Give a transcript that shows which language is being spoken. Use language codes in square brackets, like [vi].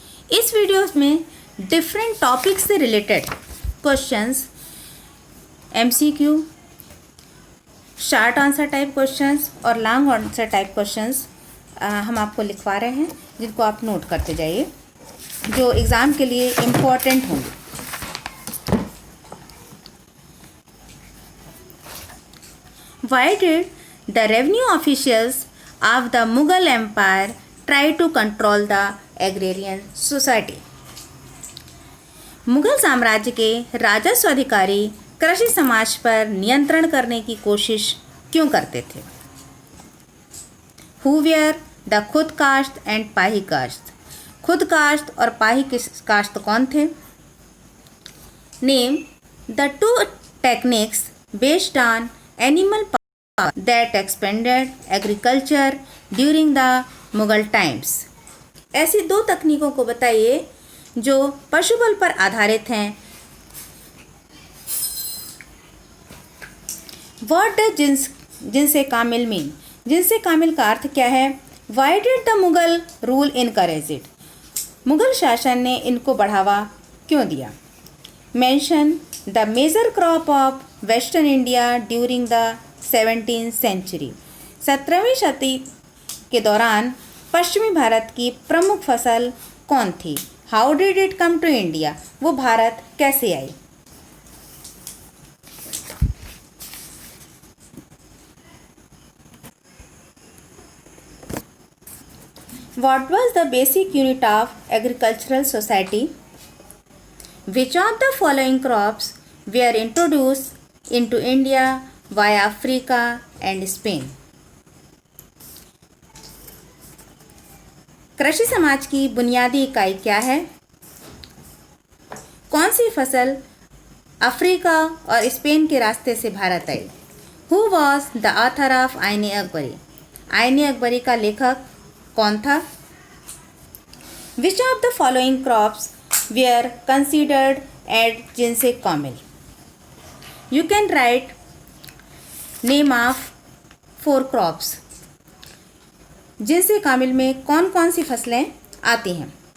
[hi] इस वीडियो में different topics से related questions, MCQ, short answer type questions और लॉन्ग आंसर टाइप क्वेश्चंस हम आपको लिखवा रहे हैं, जिनको आप नोट करते जाइए, जो एग्ज़ाम के लिए इम्पोर्टेंट होंगे। [en] Why did the revenue officials of the Mughal Empire try to control the agrarian society? [hi] Mughal साम्राज्य के राजस्व अधिकारी कृषि समाज पर नियंत्रण करने की कोशिश क्यों करते थे? [en] Who were the [hi] खुद काश्त एंड पाही काश्त? खुद काश्त और पाही काश्त कौन थे? [en] Name the two techniques based on animal power that expanded agriculture during the Mughal times. [hi] ऐसी 2 तकनीकों को बताइए जो पशुबल पर आधारित हैं। [en] What does [hi] जिनसे कामिल मीन? जिनसे कामिल का अर्थ क्या है? [en] Why did the Mughal rule encourage it? [hi] Mughal शासन ने इनको बढ़ावा क्यों दिया? [en] Mention the major crop of Western India during the 17th century. [hi] 17वीं शताब्दी के दौरान पश्चिमी भारत की प्रमुख फसल कौन थी? [en] How did it come to India? [hi] वो भारत कैसे आई? [en] What was the basic unit of agricultural society? Which of the following crops were introduced into India via Africa and Spain? [hi] कृषि समाज की बुनियादी इकाई क्या है? कौन सी फसल अफ्रीका और स्पेन के रास्ते से भारत आई? [en] Who was the author of Ain Akbari? [hi] आईने अकबरी का लेखक कौन था? [en] Which of the following crops were considered as जिनसे कामिल? You can write name of 4 crops. [hi] जिनसे कामिल में कौन कौन सी फसलें आती हैं?